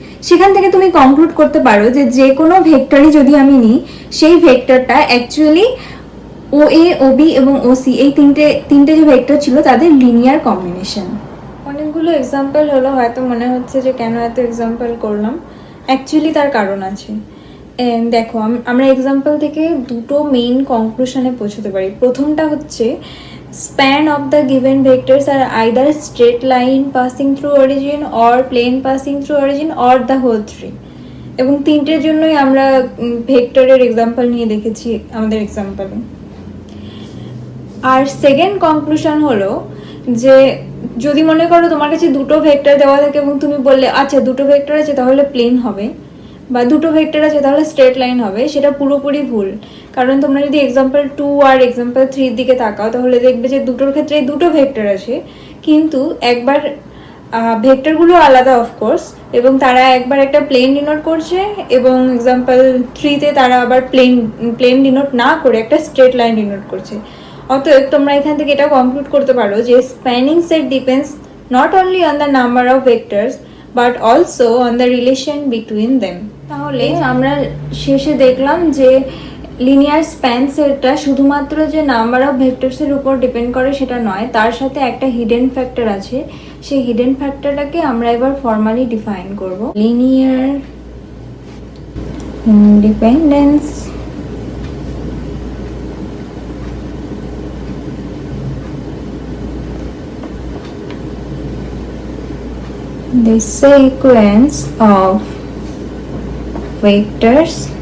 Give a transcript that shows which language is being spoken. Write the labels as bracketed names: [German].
[Bangla] সেখান থেকে তুমি কনক্লুড করতে পারো যে যে কোনো ভেক্টরই যদি আমি নিই, সেই ভেক্টরটা অ্যাকচুয়ালি ও এ ও বি এবং ও সি, এই তিনটে যে ভেক্টর ছিল তাদের লিনিয়ার কম্বিনেশন। অনেকগুলো এক্সাম্পল হলো, হয়তো মনে হচ্ছে যে কেন এত এক্সাম্পল করলাম, অ্যাকচুয়ালি তার কারণ আছে। দেখো, আমরা এক্সাম্পল থেকে দুটো মেইন কনক্লুশনে পৌঁছতে পারি। প্রথমটা হচ্ছে [English] span of the given vectors are either straight line passing through origin or plane passing through origin or the whole tree, [Bangla] এবং তিনটের জন্যই আমরা ভেক্টরের এক্সাম্পল নিয়ে দেখেছি আমাদের এক্সাম্পলে। আর সেকেন্ড কনক্লুশন হলো যে যদি মনে করো তোমার কাছে দুটো ভেক্টর দেওয়া থাকে এবং তুমি বললে আচ্ছা দুটো ভেক্টর আছে তাহলে প্লেন হবে, বা দুটো ভেক্টর আছে তাহলে স্ট্রেট লাইন হবে, সেটা পুরোপুরি ভুল। কারণ তোমরা যদি এক্সাম্পল 2 আর এক্সাম্পল 3 দিকে তাকাও তাহলে দেখবে যে দুটোর ক্ষেত্রে দুটো ভেক্টর আছে, কিন্তু একবার ভেক্টরগুলো আলাদা অফকোর্স, এবং তারা একবার একটা প্লেন ডিনোট করছে, এবং এক্সাম্পল 3তে তারা আবার প্লেন ডিনোট না করে একটা স্ট্রেট লাইন ডিনোট করছে। অতএব তোমরা এখান থেকে এটা কনক্লুড করতে পারো যে [English] Spanning set depends not only on the number of vectors but also on the relation between them. [Bangla] তাহলে আমরা শেষে দেখলাম যে লিনিয়ার স্প্যান সেটটা শুধুমাত্র যে নাম্বার অফ ভেক্টরসের উপর ডিপেন্ড করে সেটা নয়, তার সাথে একটা হিডেন ফ্যাক্টর আছে। সেই হিডেন ফ্যাক্টরটাকে আমরা এবার ফর্মালি ডিফাইন করব। [English] linear independence the sequence of vectors